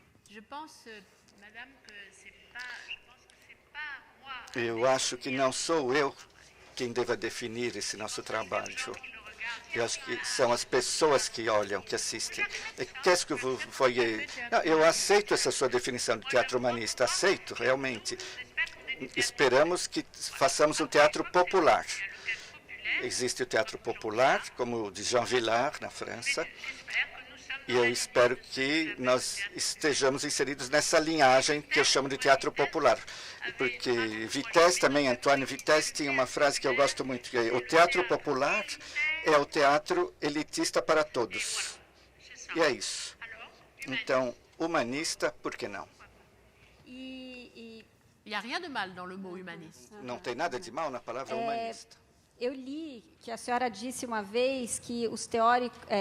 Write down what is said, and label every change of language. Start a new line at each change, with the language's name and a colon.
French: Je pense, madame, que c'est pas moi.
Portuguese: Eu acho que não sou eu quem deva definir esse nosso trabalho. Eu acho que são as pessoas que olham, que assistem.
French: Qu'est-ce que vous voyez?
Portuguese: Eu aceito essa sua definição de teatro humanista, aceito, realmente. Esperamos que façamos um teatro popular. Existe o teatro popular, como o de Jean Vilar, na França, e eu espero que nós estejamos inseridos nessa linhagem que eu chamo de teatro popular. Porque Vitesse também, Antoine Vitesse, tinha uma frase que eu gosto muito, que é: o teatro popular é o teatro elitista para todos. E é isso. Então, humanista, por que não?
French: Il n'y a rien de mal dans le mot humaniste.
Portuguese: Não tem nada de mal na palavra humanista. Eu li que a senhora disse uma vez que os teóricos...